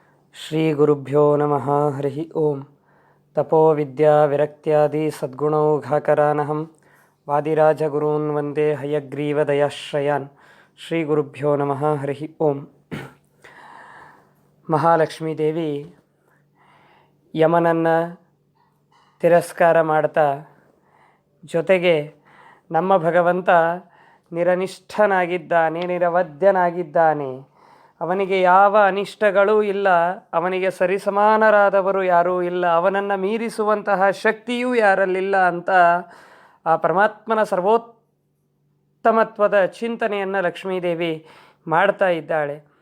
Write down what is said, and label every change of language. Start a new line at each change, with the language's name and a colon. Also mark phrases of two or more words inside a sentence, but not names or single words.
Sanskrit: ಶ್ರೀ ಗುರುಭ್ಯೋ ನಮಃ ಹರಿ ಓಂ. ತಪೋ ವಿದ್ಯಾ ವಿರಕ್ತ್ಯಾದಿ ಸದ್ಗುಣೌಘಾಕರಾನಹಂ ವಾದಿರಾಜಗುರೂನ್ ವಂದೇ ಹಯಗ್ರೀವ ದಯಾಶ್ರಯಾನ್. ಶ್ರೀ ಗುರುಭ್ಯೋ ನಮಃ ಹರಿ ಓಂ.
Kannada: ಮಹಾಲಕ್ಷ್ಮೀ ದೇವಿ ಯಮನನ್ನು ತಿರಸ್ಕಾರ ಮಾಡ್ತಾ, ಜೊತೆಗೆ ನಮ್ಮ ಭಗವಂತ ನಿರನಿಷ್ಠನಾಗಿದ್ದಾನೆ, ನಿರವಧ್ಯನಾಗಿದ್ದಾನೆ, ಅವನಿಗೆ ಯಾವ ಅನಿಷ್ಟಗಳೂ ಇಲ್ಲ, ಅವನಿಗೆ ಸರಿಸಮಾನರಾದವರು ಯಾರೂ ಇಲ್ಲ, ಅವನನ್ನು ಮೀರಿಸುವಂತಹ ಶಕ್ತಿಯೂ ಯಾರಲ್ಲಿಲ್ಲ ಅಂತ ಆ ಪರಮಾತ್ಮನ ಸರ್ವೋತ್ತಮತ್ವದ ಚಿಂತನೆಯನ್ನು ಲಕ್ಷ್ಮೀದೇವಿ ಮಾಡ್ತಾ ಇದ್ದಾಳೆ.